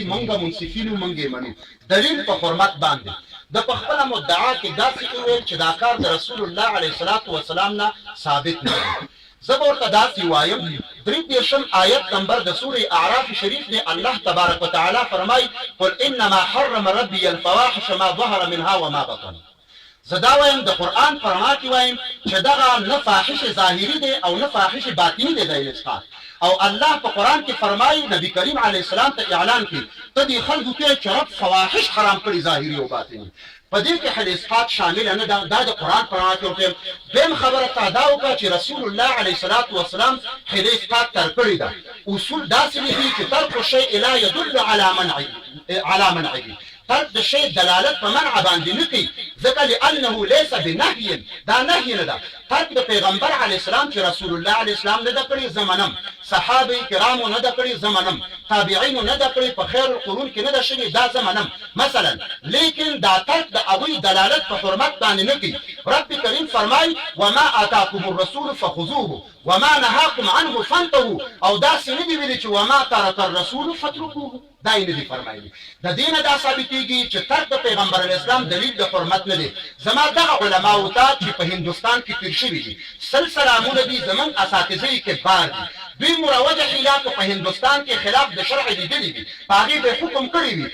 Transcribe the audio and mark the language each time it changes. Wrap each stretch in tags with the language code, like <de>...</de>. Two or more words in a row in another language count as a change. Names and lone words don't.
<ps>موږ منصفینو موږ یې منو دلیل په حرمت باندې. د په خپله مدعا کې داسې وویل چې دا کار د رسول الله</ps> <ar>علیه الصلاة والسلام</ar> <ps>نه ثابت نه دی. زه به ورته داسې وایم 33 آیت نمبر د سورې اعراف شریف نه الله</ps> <ar>تبارک وتعالی</ar> <ps>فرمایي</ps> <ar>قل انما حرم ربي الفواحش ما ظهر منها وما بطن.</ar> <ps>زه دا وایم د قرآن په رڼا کې وایم چې دغه نه فاحش ظاهري دی او نه فاحش باطني دی د اسقاط. او الله په قرآن کې فرمایي نبی کریم علیه السلام ته اعلان کړي ته دې خلکو کې چې رب فواحش حرام کړي ظاهري او باطني. په دې کې حیله اسقاط شامل نه ده. دا د قرآن په رڼا کې ورته دویم خبره ته دا وکړه چې رسول الله</ps> <ar>علیه الصلاة والسلام</ar> <ps>حیله اسقاط تر کړې ده. اصول داسې دي چې</ps> <ar>ترک الشیء لا يدل على منعه.</ar> <ps>ترک د شی دلالت په منع باندې نه کوي، ځکه</ps> <ar>لانه لیس بنهی،</ar> <ps>دا نهی نه ده. ترک د پیغمبر</ps> <ar>علیه السلام</ar> <ps>چې رسول الله</ps> <ar>علیه السلام</ar> <ps>نه ده کړې زمنم، صحابه کرامو نه ده کړې زمنم، تابعینو نه ده کړې، په</ps> <ar>خیر القرون</ar> <ps>کې نه ده شوې دا زمنم مثلا. لیکن دا ترک د هغوی دلالت په حرمت باندې نه کوي. رب کریم فرمایي</ps> <ar>وما آتاکم الرسول فخذوه وما نهاکم عنه فانتهوا.</ar> <ps>او داسې نه دي ویلي چې</ps> <ar>وما ترک الرسول فاترکوه،</ar> <ps>دا یې نه دي فرمایلي. د دې نه دا ثابتېږي چې ترک د پیغمبر</ps> <ar>علیه السلام</ar> <ps>دلیل د حرمت نه دی. زما دغه علماو ته چې په هندوستان کې تیر شوي دي سلسلامونه دي زموږ اساتذه یې کبار دي، دوی مروجه حیلاتو په هندوستان کې خلاف د شرع لیدلي دي، په هغې به حکم کړی وي.</ps>